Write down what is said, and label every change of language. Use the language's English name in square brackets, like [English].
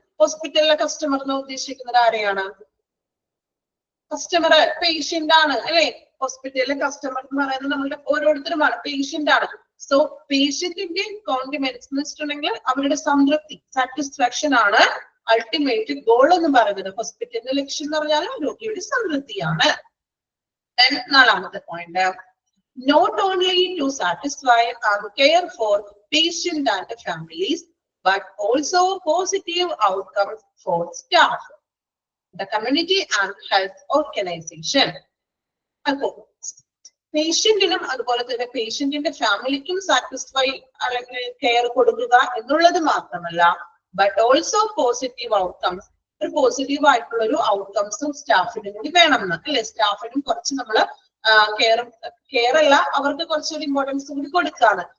[Malayalam] ഹോസ്പിറ്റലിലെ കസ്റ്റമർ എന്ന് ഉദ്ദേശിക്കുന്നത് ആരെയാണ്? കസ്റ്റമർ പേഷ്യന്റ് ആണ് അല്ലെ. ഹോസ്പിറ്റലിലെ കസ്റ്റമർ എന്ന് പറയുന്നത് നമ്മളുടെ ഓരോരുത്തരുമാണ്, പേഷ്യന്റ് ആണ്. സോ പേഷ്യന്റിന്റെ കോൺഡിമെന്റ്സ് എന്ന് വെച്ചിട്ടുണ്ടെങ്കിൽ അവരുടെ സംതൃപ്തി, സാറ്റിസ്ഫാക്ഷൻ ആണ് അൾട്ടിമേറ്റ് ഗോൾ എന്ന് പറയുന്നത്. ഹോസ്പിറ്റലിന്റെ ലക്ഷ്യം എന്ന് പറഞ്ഞാൽ രോഗിയുടെ സംതൃപ്തിയാണ്. [English] Then നാലാമത്തെ point, not only to satisfy and care for patient and families, but also positive outcomes for staff, the community and health organization. [Malayalam] അപ്പോ പേഷ്യന്റിനും അതുപോലെ തന്നെ പേഷ്യന്റിന്റെ ഫാമിലിക്കും സാറ്റിസ്ഫൈ അല്ലെങ്കിൽ കെയർ കൊടുക്കുക എന്നുള്ളത് മാത്രമല്ല, [English] but also positive outcomes, [Malayalam] ഒരു പോസിറ്റീവ് ആയിട്ടുള്ള ഒരു ഔട്ട്കംസും സ്റ്റാഫിനും കൂടി വേണമെന്ന് അല്ലെ. സ്റ്റാഫിനും കുറച്ച് നമ്മള് കെയർ അല്ല, അവർക്ക് കുറച്ചുകൂടി ഇമ്പോർട്ടൻസ് കൂടി കൊടുക്കാണ്.